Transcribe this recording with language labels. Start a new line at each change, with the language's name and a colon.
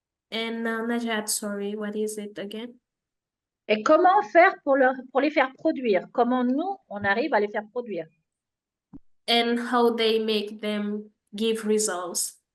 English: And Najat, sorry, what is it again?
French: Et comment faire pour les faire produire? Comment nous, on arrive à les faire produire?
English: And how they make them give results.